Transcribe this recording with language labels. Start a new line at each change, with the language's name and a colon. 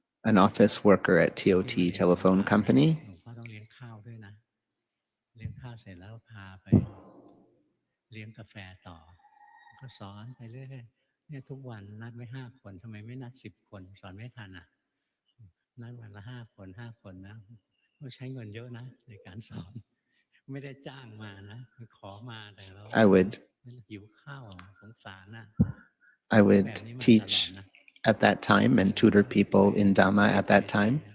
English: an office worker at TOT telephone company.
Thai: หลวงพ่อต้องเลี้ยงข้าวด้วยนะเลี้ยงข้าวเสร็จแล้วพาไปเลี้ยงกาแฟต่อก็สอนไปเรื่อยๆเนี่ยทุกวันนัดไว้5 คนทำไมไม่นัด10 คนสอนไม่ทันอ่ะนัดวันละ5 คนนะก็ใช้เงินเยอะนะในการสอนไม่ได้จ้างมานะขอมาแต่เราหิวข้าวสงสารนะ
English: I would teach at that time and tutor people in Dhamma at that time.